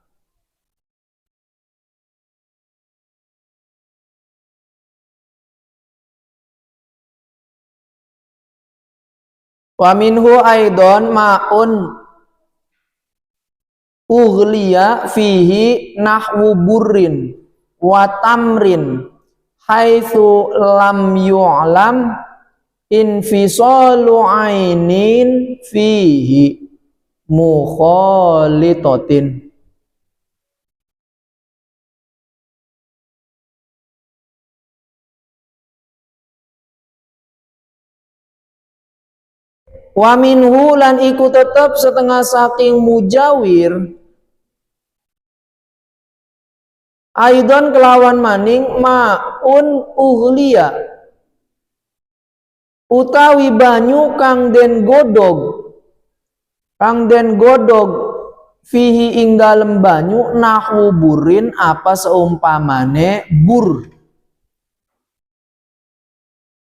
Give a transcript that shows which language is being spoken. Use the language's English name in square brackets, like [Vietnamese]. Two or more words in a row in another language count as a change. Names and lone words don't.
[Arabic] ومنه أيضا ماء أغلي فيه نحو بر وتمر حيث لم يعلم انفصال عين فيه مخالطة. ومنه [Javanese] lan iku tetep setengah saking mujawir aidon kelawan maning [Arabic] ماء أغلي [Javanese] utawi banyu kang den godog fihi ing dalem banyu [Arabic] نحو بر [Javanese] apa seumpamane bur.